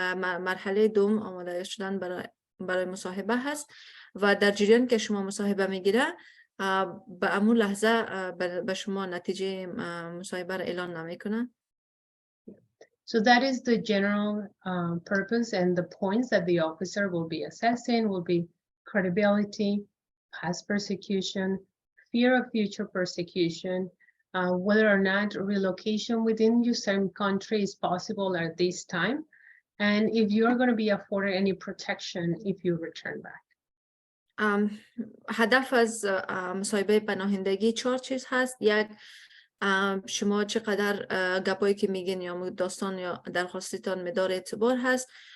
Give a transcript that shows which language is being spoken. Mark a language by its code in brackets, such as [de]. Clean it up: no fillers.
[fa] مرحله دوم آماده شدن برای مصاحبه هست و در جریان که شما مصاحبه میگیره به همون لحظه به شما نتیجه مصاحبه را اعلان نمیکنه. [en] So that is the general purpose, and the points that the officer will be assessing will be credibility, past persecution, fear of future persecution, whether or not relocation within your same country is possible at this time, and if you are going to be afforded any protection if you return back. [fa] هدف از مصاحبه پناهندگی 4 چیز هست. یک، شما چقدر گپایی که میگین یا داستان یا درخواستیتان مدار اعتبار هست.